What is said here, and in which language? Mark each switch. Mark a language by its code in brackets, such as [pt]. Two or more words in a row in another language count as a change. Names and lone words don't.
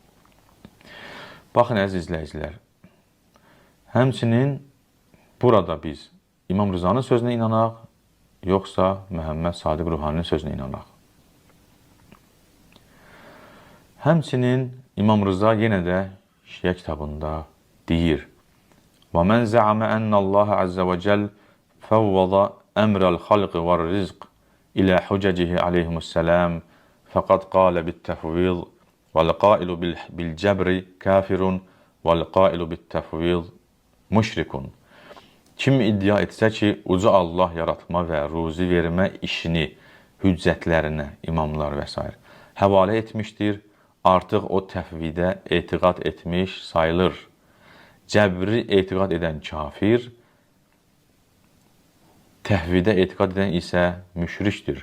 [az] Baxın, əziz izləyicilər, həmçinin burada biz İmam Rızanın sözünə inanaq, yoxsa Məhəmməd Sadiq Ruhaninin sözünə inanaq. Həmçinin İmam Rıza yenə də şiə kitabında deyir: [ar] وَمَنْ زَعَمَ أَنَّ اللّٰهَ عَزَّ وَجَلْ فَوَّضَ أَمْرَ الْخَلْقِ وَالرِّزْقِ إِلَى حُجَجِهِ عَلَيْهِمُ السَّلَامِ فَقَدْ قَالَ بِالتَّفْوِيضِ وَالْقَائِلُ بِالْجَبْرِ كَافِرٌ وَالْقَائِلُ بِالتَّفْوِيضِ مُشْرِكٌ. [az] Kim iddia etsə ki, Uca Allah yaratma və ruzi vermə işini hüccətlərinə, imamlar və s. həvalə etmişdir, artıq o təfvidə etiqad etmiş sayılır. Cəbri etiqad edən kafir, təhvidə etiqad edən isə müşrikdir.